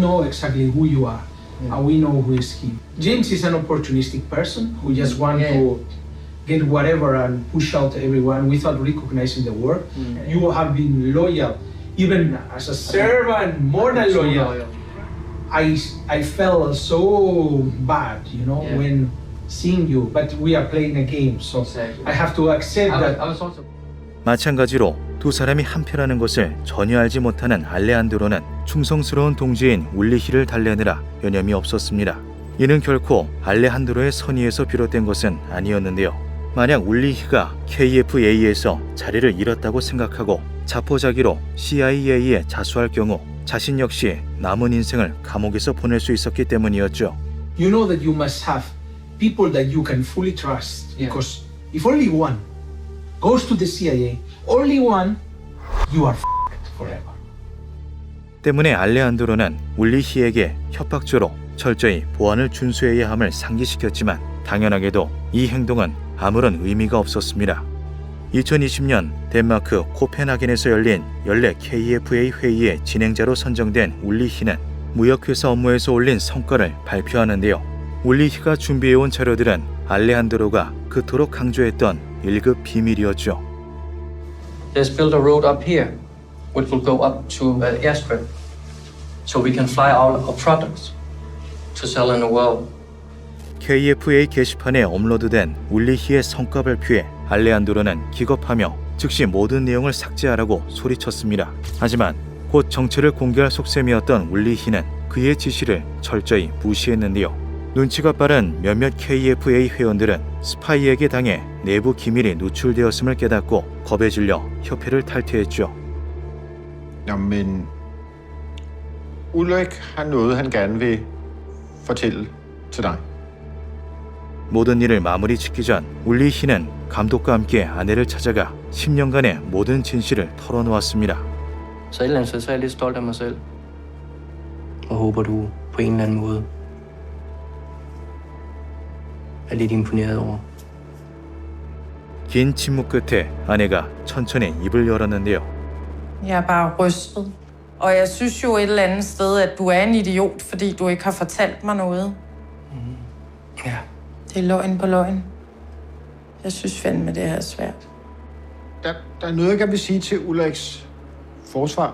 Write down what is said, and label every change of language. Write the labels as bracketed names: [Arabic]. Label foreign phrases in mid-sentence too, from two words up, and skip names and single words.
[English] we know exactly who you are, and we know who is he. James is an opportunistic person who just wants to get whatever and push out everyone without recognizing the work. You have been loyal, even as a servant, more than loyal. I felt so bad, when seeing you, but we are playing a game, so I have to accept that. [Korean] 마찬가지로 두 사람이 한패라는 것을 전혀 알지 못하는 알레한드로는 충성스러운 동지인 울리히를 달래느라 여념이 없었습니다. 이는 결코 알레한드로의 선의에서 비롯된 것은 아니었는데요. 만약 울리히가 KFA에서 자리를 잃었다고 생각하고 자포자기로 CIA에 자수할 경우 자신 역시 남은 인생을 감옥에서 보낼 수 있었기 때문이었죠. [English] You know that you must have people that you can fully trust. Because if only one goes to the CIA, only one, you are f***ed forever. [Korean] 때문에 알레한드로는 울리히에게 협박조로 철저히 보안을 준수해야 함을 상기시켰지만 당연하게도 이 행동은 아무런 의미가 없었습니다. 2020년 덴마크 코펜하겐에서 열린 연례 KFA 회의의 진행자로 선정된 울리히는 무역회사 업무에서 올린 성과를 발표하는데요. 울리히가 준비해온 자료들은 알레한드로가 그토록 강조했던 1급 비밀이었죠. [English] There's built a road up here, which will go up to airstrip, so we can fly all our products to sell in the world. [Korean] KFA 게시판에 업로드된 울리히의 성과 발표에 알레한드로는 기겁하며 즉시 모든 내용을 삭제하라고 소리쳤습니다. 하지만 곧 정체를 공개할 속셈이었던 울리히는 그의 지시를 철저히 무시했는데요. 눈치가 빠른 몇몇 KFA 회원들은 스파이에게 당해 내부 기밀이 누출되었음을 깨닫고 겁에 질려 협회를 탈퇴했죠. [Danish] Men Ulrik har noget, han gerne vil fortælle til dig. [Korean] 모든 일을 마무리 짓기 전 울리히는 감독과 함께 아내를 찾아가 10년간의 모든 진실을 털어놓았습니다. [Danish] Så et eller andet sted, så er jeg lidt stolt af mig selv. Og håber, du på en eller anden måde er lidt imponeret over. [Korean] 긴 침묵 끝에 아내가 천천히 입을 열었는데요. [Danish] Jeg er bare rystet. Og jeg synes jo et eller andet sted, at du er en idiot, fordi du ikke har fortalt mig noget. Ja. Det er løgn på løgn. Jeg synes fandme, det er svært. Der er noget, jeg gerne vil sige til Ulriks forsvar.